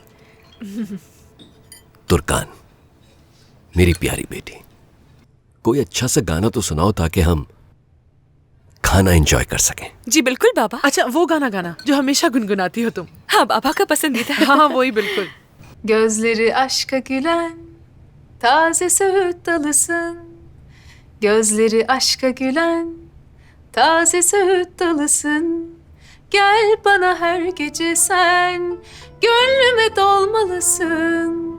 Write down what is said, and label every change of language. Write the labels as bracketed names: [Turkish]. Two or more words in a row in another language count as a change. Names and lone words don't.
[Hindi] तुर्कान, मेरी प्यारी बेटी, कोई अच्छा सा गाना तो सुनाओ ताकि हम खाना एंजॉय कर सकें। जी बिल्कुल बाबा। अच्छा, वो गाना गाना जो हमेशा गुनगुनाती हो तुम। हाँ, बाबा का पसंदीदा है। हाँ, वही बिल्कुल। [Turkish] Gözleri aşka gülen taze söğüt dalısın. Gözleri aşka gülen taze söğüt dalısın. Gel bana her gece sen gönlüme dolmalısın.